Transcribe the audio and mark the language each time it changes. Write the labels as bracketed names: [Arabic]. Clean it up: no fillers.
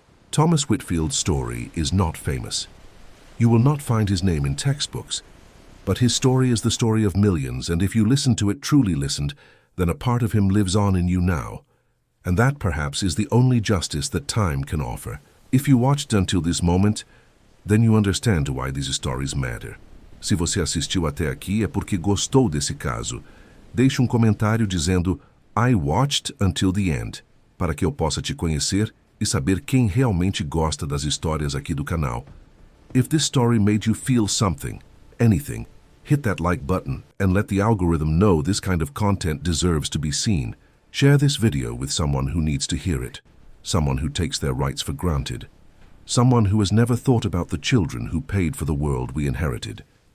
[English] Thomas Whitfield's story is not famous. You will not find his name in textbooks, but his story is the story of millions, and if you listened to it, truly listened, then a part of him lives on in you now. And that, perhaps, is the only justice that time can offer. If you watched until this moment, then you understand why these stories matter. [Portuguese] Se você assistiu até aqui é porque gostou desse caso. Deixe comentário dizendo [English] "I watched until the end", [Portuguese] para que eu possa te conhecer e saber quem realmente gosta das histórias aqui do canal. [English] If this story made you feel something, anything, hit that like button and let the algorithm know this kind of content deserves to be seen. Share this video with someone who needs to hear it, someone who takes their rights for granted, someone who has never thought about the children who paid for the world we inherited.